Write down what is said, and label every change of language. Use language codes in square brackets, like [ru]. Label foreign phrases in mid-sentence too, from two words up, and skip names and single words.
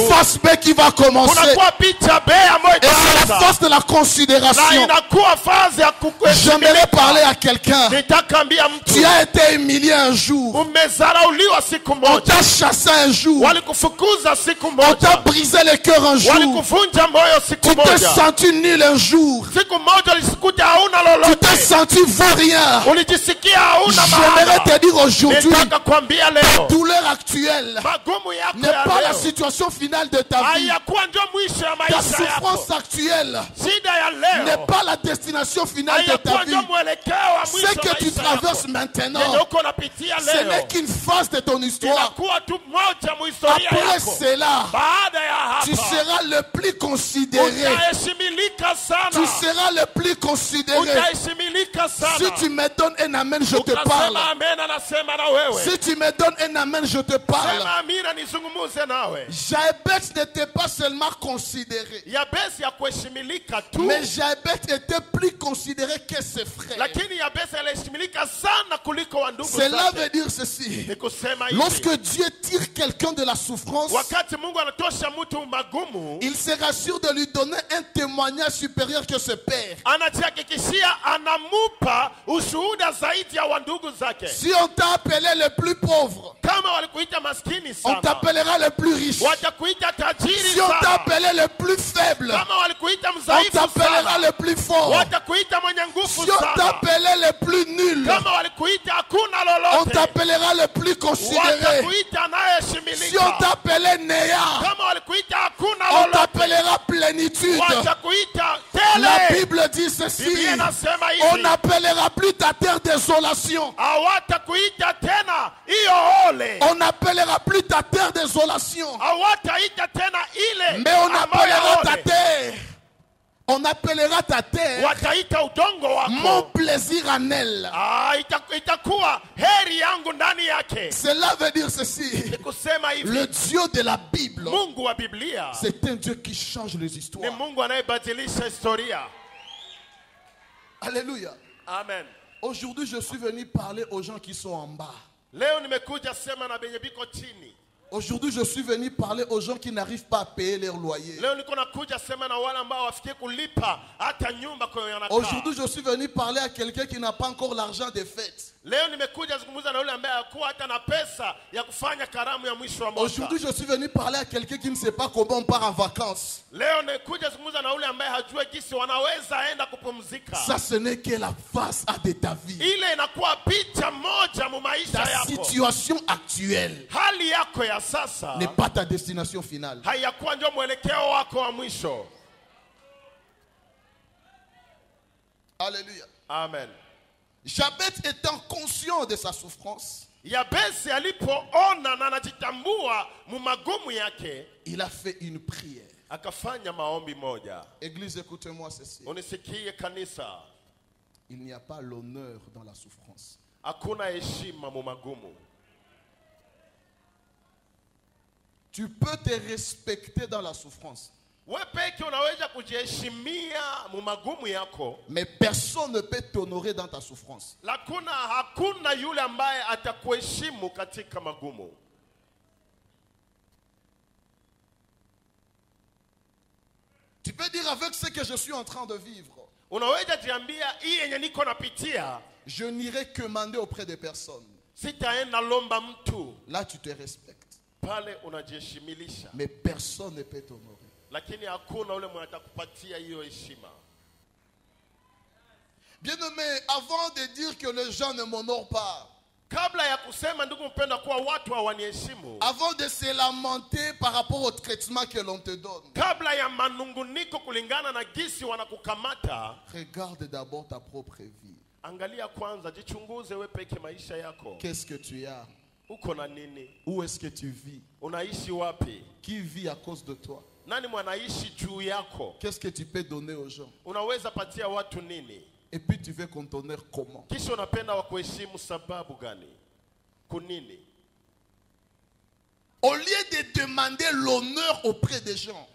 [sw] machungu [fr] face B qui va commencer. [sw] kunakuwa picha B ambayo [fr] Et c'est la [sw] itaanza. [fr] face de la [sw] Na [fr] considération. [sw] inakuwa fazi ya [fr] J'aimerais parler à quelqu'un. [sw] Nitakwambia mtu [fr] Tu as été humilié un jour. [sw] umezarauliwa siku [fr] On [sw] moja, [fr] t'a chassé un jour. [sw] walikufukuza siku [fr] On t'a [sw] moja, [fr] brisé le cœur un jour. [sw] walikuvunja moyo siku [fr] Tu t'es [sw] moja, [fr] senti nul un jour. [sw] siku moja ulisikuta hauna [fr] Tu t'es [sw] lolote, [fr] senti vaurien. [sw] ulijisikia hauna [fr] J'aimerais [sw] maana. [fr] te dire aujourd'hui, [sw] Nitaka kwambia leo [fr] douleur actuelle [sw] magumu yako [fr] n'est pas [sw] ya [fr] la [sw] leo [fr] situation finale de ta vie. [sw] hayakuwa ndio mwisho ya [fr] Ta [sw] maisha [fr] souffrance [sw] yako. [fr] actuelle [sw] Shida ya [fr] n'est [sw] leo [fr] pas la destination finale de ta [sw] hayakuwa [fr] vie. [sw] ndio mwelekeo wa [fr] Ce [sw] mwisho [fr] que [sw] wa [fr] tu [sw] maisha [fr] traverses [sw] yako. [fr] maintenant, [sw] Yenye uko unapitia [fr] ce [sw] leo [fr] n'est qu'une phase de ton histoire. [sw] inakuwa tu moja muhistoria [fr] Après [sw] yako. [fr] cela, [sw] Baada ya [fr] tu [sw] hapa [fr] seras le plus considéré. [sw] utaheshimilika [fr] Tu [sw] sana, [fr] seras le plus considéré. [sw] utaheshimilika [fr] Si [sw] sana. [fr] tu me donnes un amen, je te parle. [sw] Ukasema amen, anasema na wewe. [fr] Si tu me donnes un amen, je te parle. [sw] Sema amina, nizungumuze nawe. [fr] Jaébet n'était pas seulement considéré, [sw] Yabesi ya kuheshimilika tu, [fr] mais Jaébet était plus considéré que ses frères. [sw] lakini Yabesi aliheshimilika sana kuliko wa ndugu [fr] Cela [sw] zake. [fr] veut dire ceci. [sw] Ni kusema hivi, [fr] Lorsque Dieu tire quelqu'un de la souffrance, [sw] wakati Mungu anatosha mtu magumu, [fr] il se rassure de lui donner un témoignage supérieur que ce père. [sw] anajihakikishia anamupa ushuhuda zaidi ya wa ndugu zake. [fr] Si on t'a appelé le plus pauvre, [sw] Kama walikuita maskini [fr] on [sw] sana, [fr] t'appellera le plus riche. [sw] watakuita tajiri [fr] Si on t'a [sw] sana. [fr] appelé le plus faible, [sw] Kama walikuita [fr] on [sw] mzaifu [fr] t'appellera [sw] sana, [fr] le plus fort. [sw] watakuita mwenye nguvu [fr] Si on [sw] sana. [fr] t'appelait le plus nul, [sw] Kama walikuita hakuna [fr] on [sw] lolote, [fr] t'appellera le plus considéré. [sw] watakuita [fr] Si on [sw] anayeheshimilika. [fr] t'appelait néant, [sw] Kama walikuita hakuna [fr] on [sw] lolote, [fr] t'appellera plénitude. [sw] watakuita [fr] La [sw] tele. [fr] Bible dit ceci. [sw] Biblia inasema [fr] On [sw] hivi, [fr] n'appellera plus ta terre désolation. [sw] hawatakuita tena hiyo ole, [fr] On n'appellera plus ta terre désolation. [sw] hawataita tena ile [fr] Mais on [sw] ambayo [fr] appellera ta [sw] ole. [fr] terre. On appellera ta terre [sw] Wataita udongo [fr] mon [sw] wako. [fr] plaisir en elle. [sw] Itakuwa heri yangu ndani yake. [fr] Cela veut dire ceci. [sw] Ni kusema hivi, [fr] Le Dieu de la Bible, [sw] Mungu wa Biblia [fr] c'est un Dieu qui change les [sw] ni [fr] histoires. [sw] Mungu anayebadilisha historia. [fr] Alléluia. [sw] Amen. [fr] Aujourd'hui, je suis venu parler aux gens qui sont en bas. [sw] Leo nimekuja sema na benye biko chini. [fr] Aujourd'hui, je suis venu parler aux gens qui n'arrivent pas à payer leur loyer. [sw] Leo niko nakuja sema na wale ambao wafikie kulipa hata nyumba kwa yanakaa. [fr] Aujourd'hui, je suis venu parler à quelqu'un qui n'a pas encore l'argent des fêtes. [sw] Leo nimekuja zungumza na yule ambaye hakuwa hata na pesa ya kufanya karamu ya mwisho wa mwaka. [fr] Aujourd'hui, je suis venu parler à quelqu'un qui ne sait pas comment on part en vacances. [sw] Leo nimekuja zungumza na yule ambaye hajui jinsi wanaweza enda kupumzika. [fr] Ça, ce n'est que la face A de ta vie. [sw] Ile inakuwa picha moja mu maisha [fr] Ta [sw] yako. [fr] situation actuelle [sw] Hali yako ya sasa [fr] n'est pas ta destination finale. [sw] haiyakuwa ndio mwelekeo wako wa mwisho. [fr] Alléluia. [sw] Amen. [fr] Jabez étant conscient de sa souffrance, [sw] Yabesi alipoona na anajitambua mu magumu yake, [fr] il a fait une prière. [sw] akafanya maombi moja. [fr] Église, écoutez-moi ceci. [sw] Unisikie kanisa, [fr] Il n'y a pas l'honneur dans la souffrance. [sw] hakuna heshima mu magumu. [fr] Tu peux te respecter dans la souffrance, [sw] Wewe peke unaweza kujiheshimia mu magumu yako, [fr] mais personne ne peut t'honorer dans ta souffrance. [sw] lakini hakuna yule ambaye atakuheshimu katika magumu. [fr] Tu peux dire avec ce que je suis en train de vivre, [sw] Unaweza jiambia hii yenye niko napitia, [fr] je n'irai quemander auprès de personne. [sw] sitaenda lomba mtu. [fr] Là, tu te respectes, [sw] Pale unajiheshimilisha, [fr] mais personne ne peut t'honorer. [sw] lakini hakuna ule mwenye atakupatia hiyo heshima. [fr] Bien-aimé, avant de dire que les gens ne m'honorent pas, [sw] Kabla ya kusema ndugu mpenda kuwa watu hawaniheshimu, [fr] avant de se lamenter par rapport au traitement que l'on te donne, [sw] kabla ya manunguniko kulingana na gisi wanakukamata, [fr] regarde d'abord ta propre vie. [sw] angalia kwanza, jichunguze wewe peke maisha yako. [fr] Qu'est-ce que tu as? [sw] Uko na nini? [fr] Où est-ce que tu vis? [sw] Unaishi wapi? [fr] Qui vit à cause de toi? [sw] Nani mwanaishi juu yako? [fr] Qu'est-ce que tu peux donner aux gens? [sw] Unaweza patia watu nini? [fr] Et puis tu veux qu'on t'honore comment? [sw] Kisha unapenda wakuheshimu sababu gani? Kunini? [fr] Au lieu de demander l'honneur auprès des gens,